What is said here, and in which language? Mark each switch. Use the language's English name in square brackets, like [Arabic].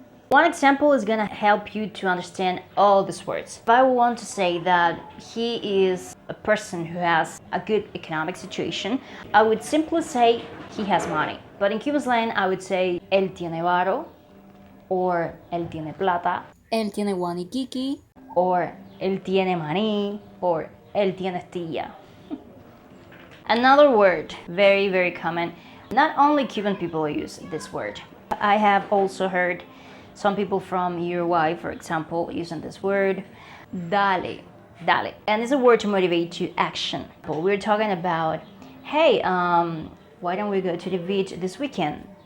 [English] One example is gonna help you to understand all these words. If I want to say that he is a person who has a good economic situation, I would simply say he has money. But in Cuban slang, I would say [Spanish] él tiene varo, or él tiene plata, él tiene guaniquiqui, or él tiene maní, or él tiene estilla. [English] Another word, very, very common. Not only Cuban people use this word. I have also heard some people from Uruguay, for example, using this word. Dali. Dali. And it's a word to motivate to action. We're talking about, hey, why don't we go to the beach this weekend?